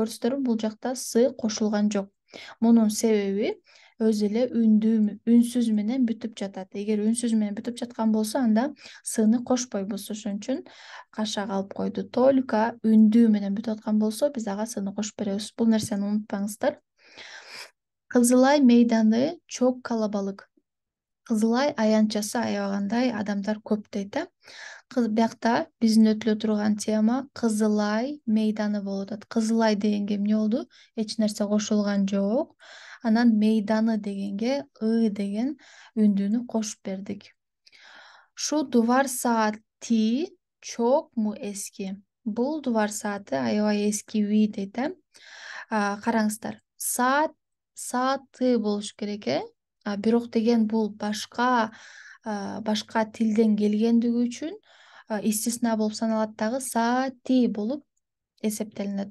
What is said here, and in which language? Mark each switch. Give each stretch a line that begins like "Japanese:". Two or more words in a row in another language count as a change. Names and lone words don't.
Kyrgyz: Көрдүңүздөрбү, бул жакта с кошулган жок. Мунун себеби өзү эле үнсүз менен бүтүп жатат. Эгер үнсүз менен бүтүп жаткан болсо, анда сыны кошпойбуз. Ошон үчүн кашак алып койду. Только үндүү менен бүтүп аткан болсо, биз ага сыны кошуп беребиз. Бул нерсени унутпаңыздар.
Turkish: Кызылай мейданы çok kalabalık.
Kyrgyz: Кызылай аянтчасы аябагандай адамдар көп дейт э. Биякта биздин өтүлө турган тема Кызылай мейданы болуп атат. Кызылай дегенге эмне болду? Эч нерсе кошулган жок. Анан мейданы дегенге деген үндүүнү кошуп бердик.
Turkish: Şu duvar saati çok mu eski?
Kyrgyz: Бул дувар сааты аябай эскиби дейт э. Караңыздар. Сааты болуш керек э. Бирок деген бул башка тилден келгендиги үчүн истисна болуп саналат дагы саати болуп эсептелинет.